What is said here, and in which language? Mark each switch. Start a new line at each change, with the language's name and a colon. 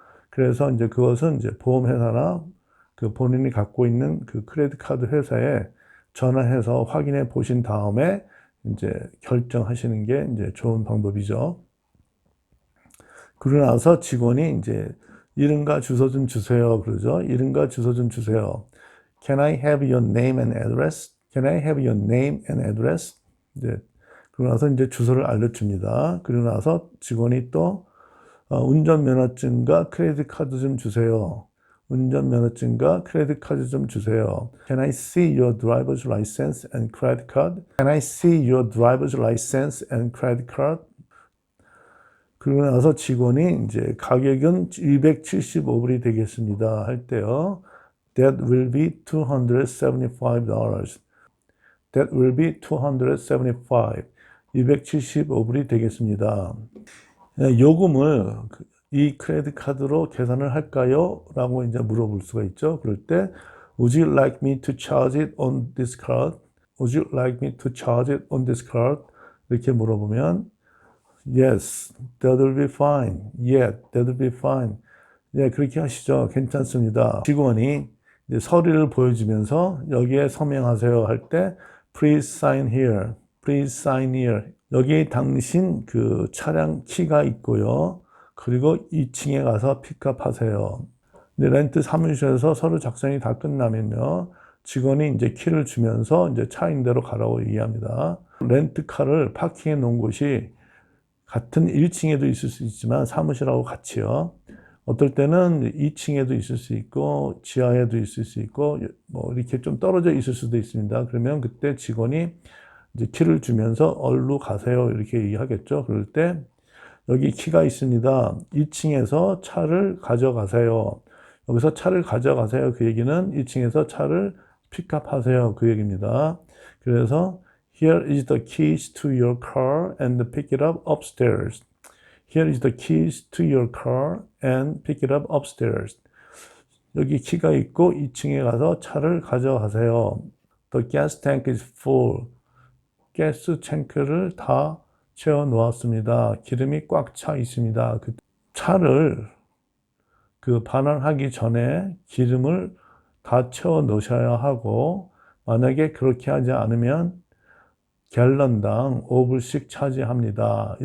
Korean: 그래서 이제 그것은 이제 보험 회사나 그 본인이 갖고 있는 그 크레딧 카드 회사에 전화해서 확인해 보신 다음에 이제 결정하시는 게 이제 좋은 방법이죠. 그러고 나서 직원이 이제 이름과 주소 좀 주세요. 그러죠. 이름과 주소 좀 주세요.
English: Can I have your name and address? Can I have your name and address?
Korean: 이제 그러고 나서 이제 주소를 알려줍니다. 그러고 나서 직원이 또 운전면허증과 크레딧 카드 좀 주세요. 운전면허증과 크레딧 카드 좀 주세요.
English: Can I see your driver's license and credit card? Can I see your driver's license and credit card?
Korean: 그러고 나서 직원이 이제 가격은 275불이 되겠습니다.
English: 할 때요. That will be $275. That will be 275. 275불이 되겠습니다.
Korean: 요금을 이 크레딧 카드로 계산을 할까요? 라고 이제 물어볼 수가 있죠.
English: 그럴 때 Would you like me to charge it on this card? Would you like me to charge it on this card? 이렇게 물어보면 Yes, that will be fine. Yeah, that will be fine. 예, 그렇게 하시죠. 괜찮습니다.
Korean: 직원이 이제 서류를 보여주면서 여기에 서명하세요 할 때 Please sign here.
English: Please sign here.
Korean: 여기 당신 그 차량 키가 있고요. 그리고 2층에 가서 픽업하세요. 렌트 사무실에서 서류 작성이 다 끝나면요. 직원이 이제 키를 주면서 이제 차인 대로 가라고 얘기합니다. 렌트카를 파킹해 놓은 곳이 같은 1층에도 있을 수 있지만 사무실하고 같이요. 어떨 때는 2층에도 있을 수 있고 지하에도 있을 수 있고 뭐 이렇게 좀 떨어져 있을 수도 있습니다. 그러면 그때 직원이 이제 키를 주면서 얼루 가세요 이렇게 얘기하겠죠. 그럴 때 여기 키가 있습니다. 2층에서 차를 가져가세요. 여기서 차를 가져가세요. 그 얘기는 2층에서 차를 픽업하세요. 그 얘기입니다.
English: 그래서 Here is the keys to your car and pick it up upstairs. Here is the keys to your car and pick it up upstairs.
Korean: 여기 키가 있고 2층에 가서 차를 가져가세요.
English: The gas tank is full.
Korean: 가스 탱크를 다 채워 놓았습니다. 기름이 꽉 차 있습니다. 그 차를 반환하기 전에 기름을 다 채워 넣으셔야 하고, 만약에 그렇게 하지 않으면 갤런당 5불씩 차지합니다.